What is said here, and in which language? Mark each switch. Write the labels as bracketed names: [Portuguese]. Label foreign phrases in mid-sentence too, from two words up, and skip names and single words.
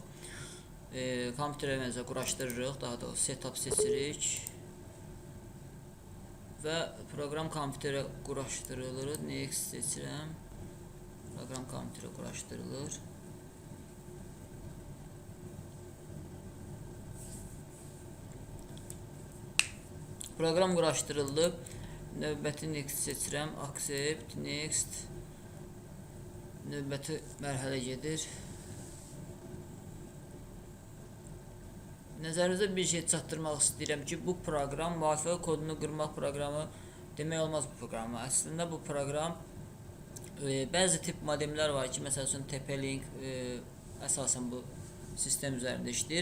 [Azerbaijani] Kompüterimizi quraşdırırıq, daha doğrusu setup seçirik və proqram kompüterə quraşdırılır. Next seçirəm. Proqram kompüterə quraşdırılır. Proqram quraşdırıldı. Növbəti next seçirəm. [English] Accept, next. [Azerbaijani] Növbəti mərhələ gedir. Nəzərinizə bir şey çatdırmaq istəyirəm ki, bu proqram Wi-Fi kodunu qırmaq proqramı demək olmaz bu proqramı. Əslində bu proqram bəzi tip modemlər var ki, məsəl üçün TP-Link əsasən bu sistem üzərində işləyir.